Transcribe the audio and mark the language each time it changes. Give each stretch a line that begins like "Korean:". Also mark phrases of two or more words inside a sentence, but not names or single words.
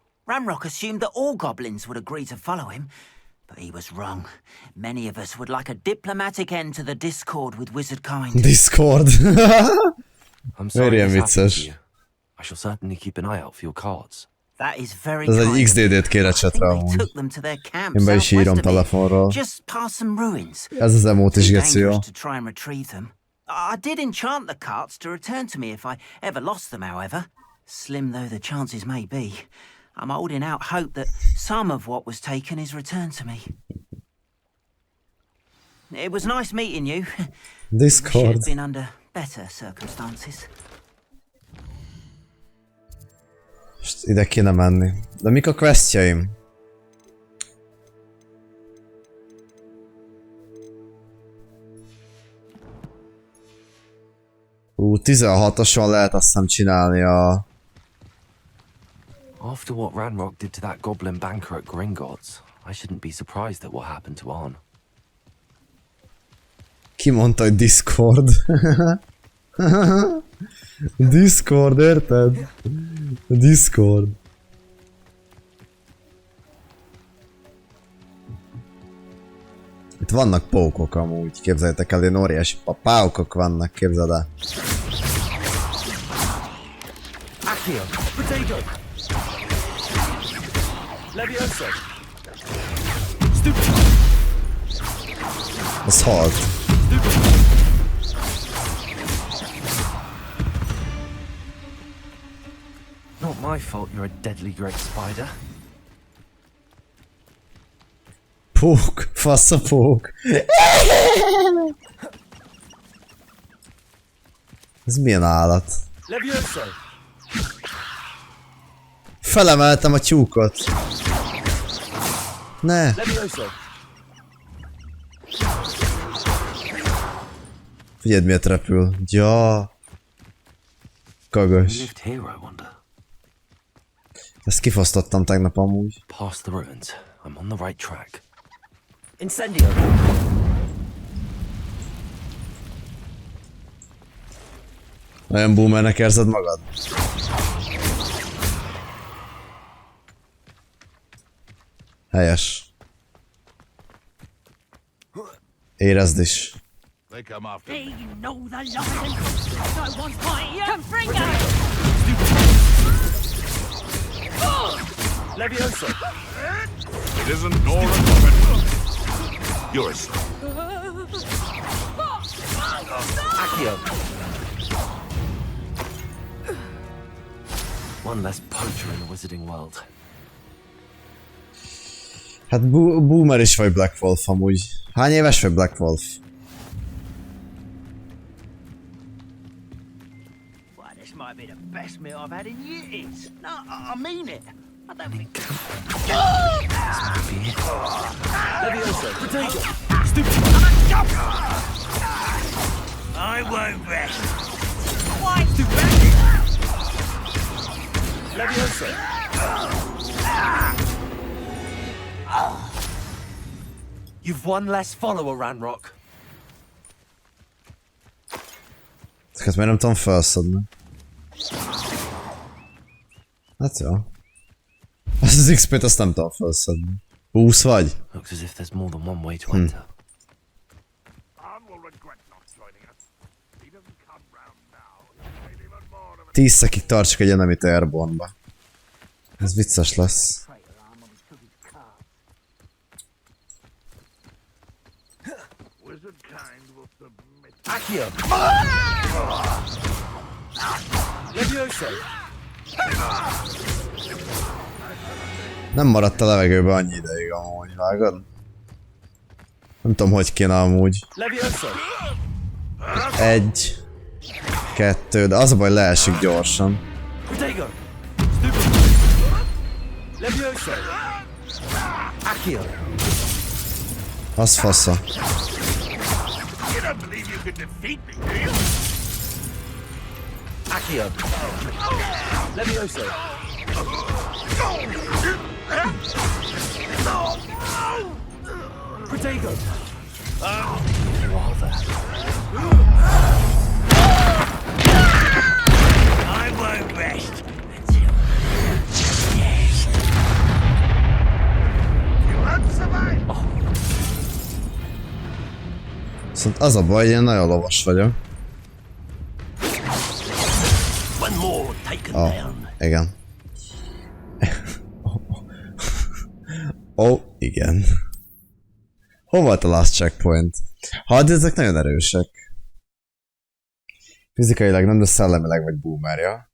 English: Ranrock assumed that all goblins would agree to follow him, but he was wrong. Many of us would like a diplomatic end to the discord with wizard kind. Discord. I'm sorry this happened to
Hungarian: vicces.
English: you. I shall certainly keep an eye out for your cards. That is very
Hungarian: Ez
English: kind.
Hungarian: egy XDD-t kéne csetre
English: They
Hungarian: amúgy.
English: took them to their camp
Hungarian: Én be is írom
English: southwest of me,
Hungarian: telefonról.
English: just past some ruins.
Hungarian: Ez az emót is
English: Too
Hungarian: geci jó.
English: dangerous to try and retrieve them. I did enchant the carts to return to me if I ever lost them, however. Slim though the chances may be, I'm holding out hope that some of what was taken is returned to me. It was nice meeting you. Wish it Discord. had been under better circumstances.
Hungarian: Most ide kéne menni. De mik a questjaim? 16-oson lehet azt hiszem csinálni a...
English: After what Ranrock did to that goblin banker at Gringotts, I shouldn't be surprised at what happened to Arn.
Hungarian: Ki mondta, hogy Discord? Discord, érted? Discord. Itt vannak pókok amúgy, képzeljétek el, én óriási páukok vannak, képzeld el.
English: Accio, potato. Levioso. Stupid.
Hungarian: Az halt.
English: Not my fault you're a deadly great spider.
Hungarian: Pók, fasz a pók. Ez milyen állat? Levioso. Felemeltem a tyúkot. Ne. Levioso. Figyeld miért repül. Ja. Kagos.
English: You lived here, I wonder.
Hungarian: Ezt kifosztottam tegnap amúgy.
English: Past the ruins. I'm on the right track. Incendio.
Hungarian: Nagyon boomernek érzed magad? Helyes. Érezd is.
English: They know the lion. No one's fighting you. Confringo! Levioso. It isn't nor a puppet. You're a Accio. One less poacher in the wizarding world.
Hungarian: Hát boomer is vagy Black Wolf amúgy. Hány éves vagy Black Wolf?
English: Well, this might be the best meal I've had in years. No, I mean it. I don't think... Levioso. Potato. Stupid. I won't rest. Why? Stupid. Levioso. You've one less follower, Ranrock.
Hungarian: Ezeket miért nem tudom felszedni? Hát jó. Azt az XP-t azt nem tudom felszedni. 20 vagy?
English: Looks as if there's more than one way to enter. Arn will regret not joining us. He doesn't come round now. Made even more of
Hungarian: 10 szekig tartsak egy enemit Airborne-ba. Ez vicces lesz.
English: wizard kind will submit. Accio. Levioso.
Hungarian: Nem maradt a levegőben annyi ideig amúgy, vágod? Nem tudom, hogy kéne amúgy. Levioso. 1, 2, de az a baj, leesik gyorsan. Az fasza.
English: You don't believe you could defeat me, do you? Accio. Levioso. Protego. You are that. I won't rest until yes. You won't survive.
Hungarian: Szóval az a baj, én nagyon lovas vagyok.
English: One more taken down.
Hungarian: Igen. Igen. Hol volt a
English: last checkpoint?
Hungarian: Hát ezek nagyon erősek. Fizikailag nem, de szellemileg vagy boomerja.